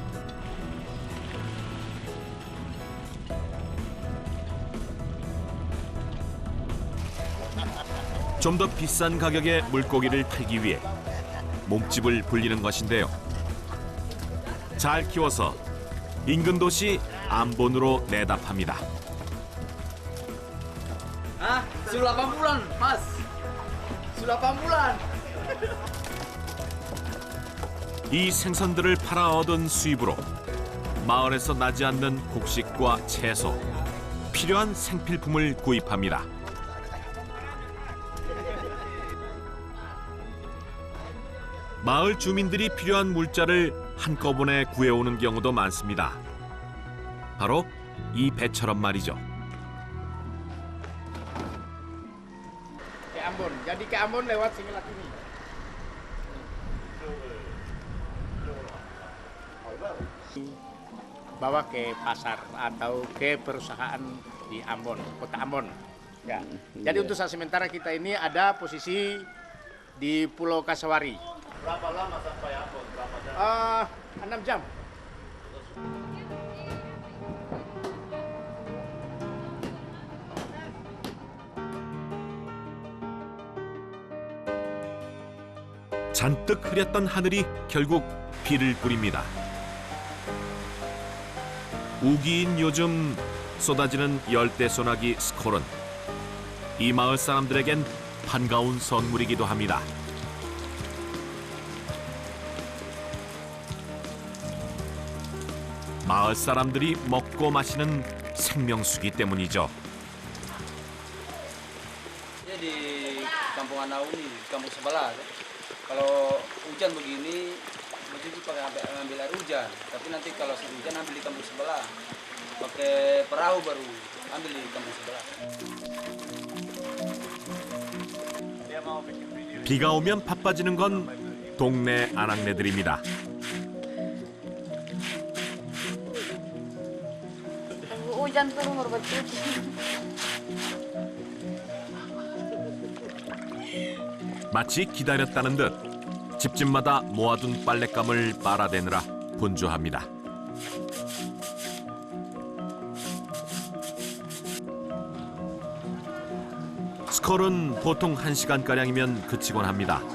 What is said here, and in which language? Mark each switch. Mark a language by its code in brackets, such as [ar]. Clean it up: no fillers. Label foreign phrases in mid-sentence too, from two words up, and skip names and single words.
[ko] 좀 더 비싼 가격의 물고기를 팔기 위해 몸집을 불리는 것인데요. 잘 키워서 인근 도시 암본으로 내다 팝니다. [id] Ah, sudah 8 bulan, Mas. Sudah 8 bulan. [ko] 이 생선들을 팔아 얻은 수입으로 마을에서 나지 않는 곡식과 채소, 필요한 생필품을 구입합니다. 마을 주민들이 필요한 물자를 한꺼번에 구해오는 경우도 많습니다. 바로 이 배처럼 말이죠. [id] Ke Ambon. Jadi ke Ambon lewat Singlat ini. Bawa ke pasar atau ke perusahaan di Ambon, kota Ambon. Ya. Jadi untuk saat sementara kita ini ada posisi di Pulau Kasawari. Berapa lama sampai Ambon? 6 jam. [ko] 잔뜩 흐렸던 하늘이 결국 비를 뿌립니다. 우기인 요즘 쏟아지는 열대 소나기 스콜은 이 마을 사람들에겐 반가운 선물이기도 합니다. 마을 사람들이 먹고 마시는 생명수기 때문이죠. [id] Ya di kampung Anau nih, di kampung sebelah. Kalau hujan begini, mesti pakai ambil air hujan. Tapi nanti kalau hujan ambil di kampung sebelah. Pakai perahu baru ambil di kampung sebelah. [ko] 비가 오면 바빠지는 건 동네 아낙네들입니다. [id] Hujan turun berbetul. [ko] 마치 기다렸다는 듯 집집마다 모아둔 빨랫감을 빨아대느라 분주합니다. 스콜은 보통 1시간가량이면 그치곤 합니다.